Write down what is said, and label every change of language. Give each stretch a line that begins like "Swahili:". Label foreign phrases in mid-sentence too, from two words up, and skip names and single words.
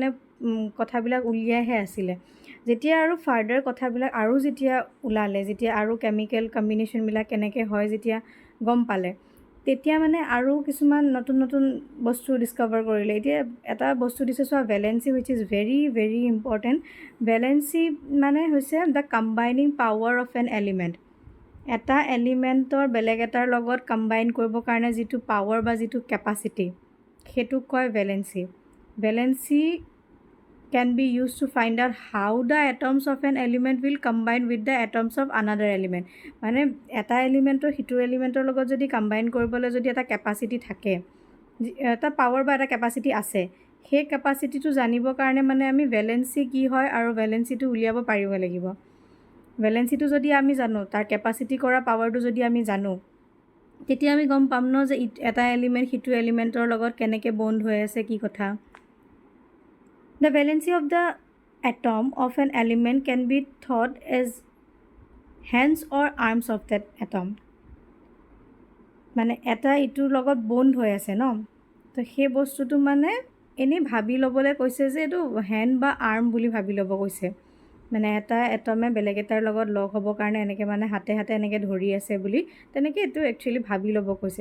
Assamese: কথাবিলাক উলিয়াইহে আছিলে যেতিয়া আৰু ফাৰ্ডাৰ কথাবিলাক আৰু যেতিয়া ওলালে যেতিয়া আৰু কেমিকেল কম্বিনেশ্যনবিলাক কেনেকৈ হয় যেতিয়া গম পালে তেতিয়া মানে আৰু কিছুমান নতুন বস্তু ডিস্কভাৰ কৰিলে এতিয়া এটা বস্তু দিছে চোৱা ভেলেন্সি
English: which is very very important
Assamese: ভেলেন্সি মানে হৈছে
English: the combining power of an element
Assamese: এটা এলিমেণ্টৰ বেলেগ এটাৰ লগত কম্বাইন কৰিবৰ কাৰণে যিটো পাৱাৰ বা যিটো কেপাচিটি সেইটোক কয় ভেলেঞ্চি।
English: ভেলেঞ্চি can be used to find out how the atoms of an element will combine with the atoms of another element.
Assamese: মানে এটা এলিমেণ্টৰ সিটো এলিমেণ্টৰ লগত যদি কম্বাইন কৰিবলৈ যদি এটা কেপাচিটি থাকে, এটা পাৱাৰ বা এটা কেপাচিটি আছে, সেই কেপাচিটিটো জানিবৰ কাৰণে মানে আমি ভেলেঞ্চি কি হয় আৰু ভেলেঞ্চিটো উলিয়াব পাৰিব লাগিব। ভেলেঞ্চিটো যদি আমি জানো, তাৰ কেপাচিটি কৰা পাৱাৰটো যদি আমি জানো, তেতিয়া আমি গম পাম ন যে এটা এলিমেণ্ট সিটো এলিমেণ্টৰ লগত কেনেকৈ বণ্ড হৈ আছে, কি কথা।
English: The valency of the atom of an element can be thought as hands or arms of that atom.
Assamese: মানে এটা ইটোৰ লগত বণ্ড হৈ আছে ন, তো সেই বস্তুটো মানে এনেই ভাবি ল'বলৈ কৈছে যে এইটো হেণ্ড বা আৰ্ম বুলি ভাবি ল'ব কৈছে। মানে এটা এটমে বেলেগ এটাৰ লগত লগ হ'বৰ কাৰণে এনেকৈ মানে হাতে হাতে এনেকৈ ধৰি আছে বুলি, তেনেকৈ এইটো একচুৱেলি ভাবি ল'ব কৈছে।